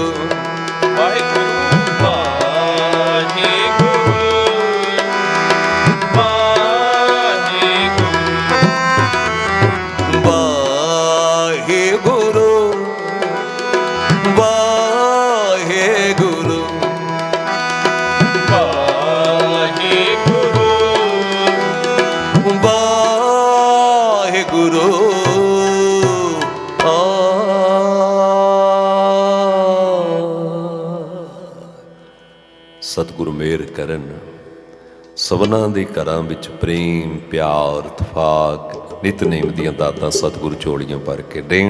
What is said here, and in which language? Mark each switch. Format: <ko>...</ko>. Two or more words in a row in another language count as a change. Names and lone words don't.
<pa>वाहे गुरु वाहे गुरु वाहे गुरु। वाहे गुरु वाहे गुरु। वाहे गुरु वाहे गुरु। ਸਤਿਗੁਰੂ ਮਿਹਰ ਕਰਨ। ਸਭਨਾਂ ਦੇ ਘਰਾਂ ਵਿੱਚ ਪ੍ਰੇਮ ਪਿਆਰ ਇਤਫਾਕ ਨਿਤਨੇਮ ਦੀਆਂ ਦਾਤਾਂ ਸਤਿਗੁਰੂ ਝੋਲੀਆਂ ਭਰ ਕੇ ਦੇਣ।</pa>